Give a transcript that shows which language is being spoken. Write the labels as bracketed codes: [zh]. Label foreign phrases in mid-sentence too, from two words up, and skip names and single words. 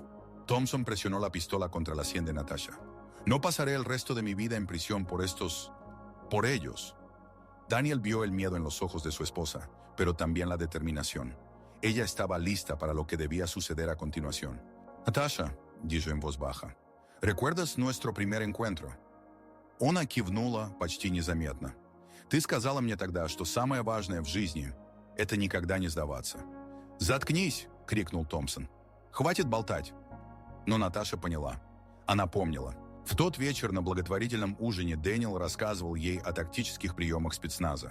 [es] Thompson presionó la pistola contra la sien de Natasha. «No pasaré el resto de mi vida en prisión por ellos». Daniel vio el miedo en los ojos de su esposa, pero también la determinación. Ella estaba lista para lo que debía suceder a continuación. «Natasha», dijo en voz baja, «¿recuerdas nuestro primer encuentro?» [ru] Она кивнула почти незаметно. «Ты сказала мне тогда, что самое важное в жизни – это никогда не сдаваться». «Заткнись!» – крикнул Томпсон. «Хватит болтать!» Но Наташа поняла. Она помнила. В тот вечер на благотворительном ужине Дэниел рассказывал ей о тактических приемах спецназа.